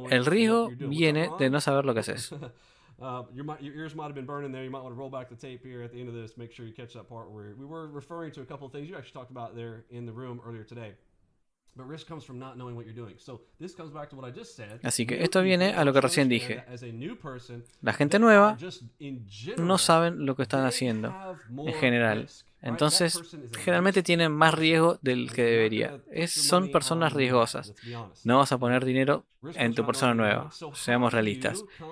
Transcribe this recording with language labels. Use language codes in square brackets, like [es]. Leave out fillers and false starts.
[es] El riesgo viene de no saber lo que haces. [en] Your ears might have been burning there. You might want to roll back the tape here at the end of this. Make sure you catch that part where we were referring to a couple of things you actually talked about there in the room earlier today. But risk comes from not knowing what you're doing. So this comes back to what I just said. [es] Así que esto viene a lo que recién dije. La gente nueva no saben lo que están haciendo en general. Entonces, generalmente tienen más riesgo del que debería. Son personas riesgosas. No vas a poner dinero en tu persona nueva. Seamos realistas.